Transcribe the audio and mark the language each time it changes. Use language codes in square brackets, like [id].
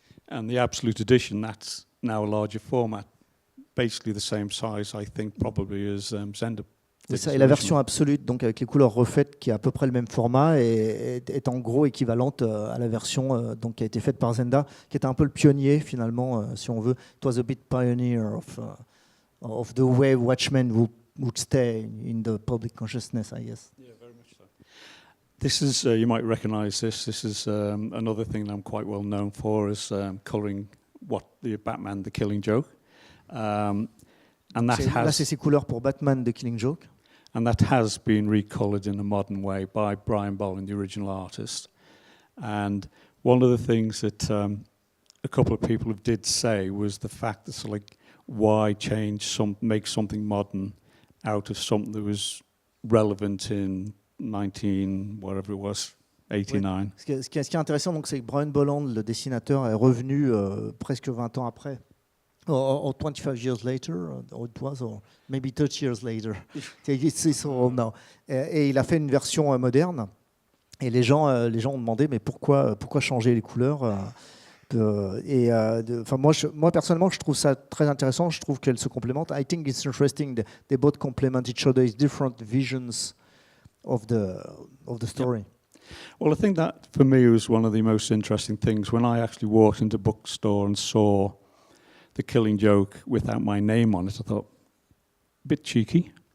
[en] And the Absolute Edition, that's now a larger format, basically the same size, I think, probably as Zenda. [fr] Et la version absolue, donc avec les couleurs refaites, qui est à peu près le même format, est en gros équivalente à la version donc, qui a été faite par Zenda, qui était un peu le pionnier finalement, si on veut. [en] It was a bit pioneer of the way Watchmen would stay in the public consciousness, I guess. Yeah, very much so. This is, you might recognize this. This is another thing that I'm quite well known for, is coloring the Batman, The Killing Joke. And that [fr] Là, c'est ces couleurs pour Batman, The Killing Joke. [en] And that has been recolored in a modern way by Brian Bolland, the original artist. And one of the things that a couple of people did say was the fact that, like, why make something modern out of something that was relevant in 89? [fr] Oui. Ce qui est intéressant, donc, c'est que Brian Bolland, le dessinateur, est revenu presque 20 ans après. [en] Or 25 years later, or it was, or maybe 30 years later. It's so old now. [fr] Et il a fait une version moderne. Et les gens ont demandé, mais pourquoi changer les couleurs moi, personnellement, je trouve ça très intéressant. Je trouve qu'elles se complémentent. [en] I think it's interesting. They both complement each other. It's different visions of the story. Yep. Well, I think that, for me, was one of the most interesting things. When I actually walked into a bookstore and saw The Killing Joke without my name on it, I thought, a bit cheeky.